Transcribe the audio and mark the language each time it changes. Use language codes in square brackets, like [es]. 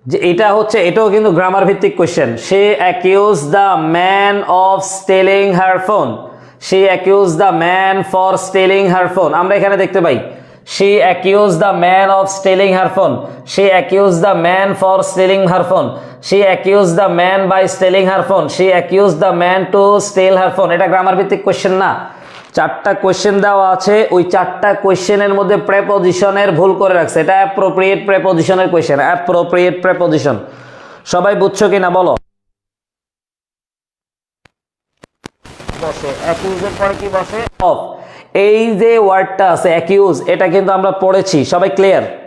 [bn] এটা হচ্ছে, এটাও কিন্তু গ্রামার ভিত্তিক question. [en] She accuse the man of stealing her phone, she accuse the man for stealing her phone. [bn] আমরা এখানে দেখতে পাই [en] She accused the man of stealing her phone. She accused the man for stealing her phone. She accused the man by stealing her phone. She accused the man to steal her phone. [bn] এটা grammar ভিত্তিক question না। চারটা question দেওয়া আছে, ওই চারটা কোশ্চেনের মধ্যে প্রেপোজিশনের ভুল করে রাখছে। এটা অ্যাপ্রোপ্রিয়েট প্রেপোজিশনের কোশ্চেন, অ্যাপ্রোপ্রিয়েট প্রেপোজিশন। সবাই বুঝছো কিনা বলো? বসে অ্যাকিউজের পরে কি বসে? অফ। এই যে ওয়ার্ডটা আছে অ্যাকিউজ, এটা কিন্তু আমরা পড়েছি, সবাই ক্লিয়ার?